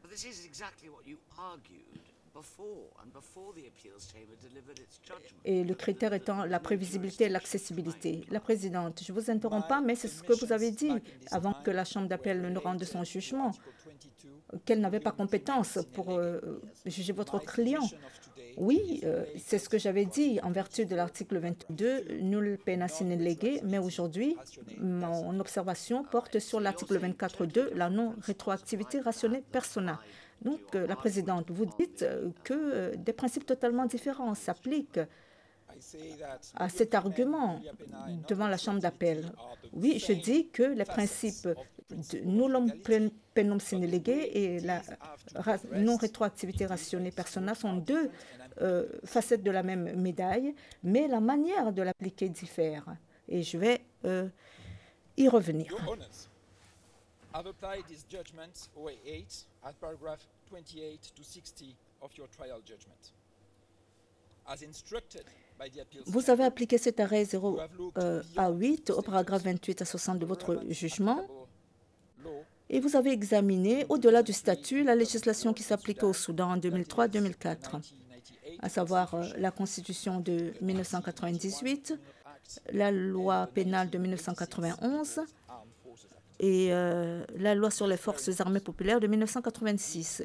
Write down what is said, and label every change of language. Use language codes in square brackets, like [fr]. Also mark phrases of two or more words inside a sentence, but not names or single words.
[fr] Et le critère étant la prévisibilité et l'accessibilité. La présidente, je ne vous interromps pas, mais c'est ce que vous avez dit avant que la Chambre d'appel ne rende son jugement, qu'elle n'avait pas compétence pour juger votre client. Oui, c'est ce que j'avais dit en vertu de l'article 22, [la] nulle pena sine lege, [fr] mais aujourd'hui, mon observation porte sur l'article 24.2, la non-rétroactivité [la] rationnée persona. [fr] Donc, la présidente, vous dites que des principes totalement différents s'appliquent à cet argument devant la Chambre d'appel. Oui, je dis que les principes de [la] nullum penum sine lege [fr] et la non-rétroactivité [la] rationnée persona [fr] sont deux facettes de la même médaille, mais la manière de l'appliquer diffère. Et je vais y revenir. [en] I've applied this judgment, OA8, at paragraph 28 to 60 of your trial judgment. As instructed by the appeals [fr] Vous avez appliqué cet arrêt 0 à 8 au paragraphe 28 à 60 de votre jugement et vous avez examiné, au-delà du statut, la législation qui s'appliquait au Soudan en 2003-2004, à savoir la Constitution de 1998, la loi pénale de 1991, et la loi sur les forces armées populaires de 1986.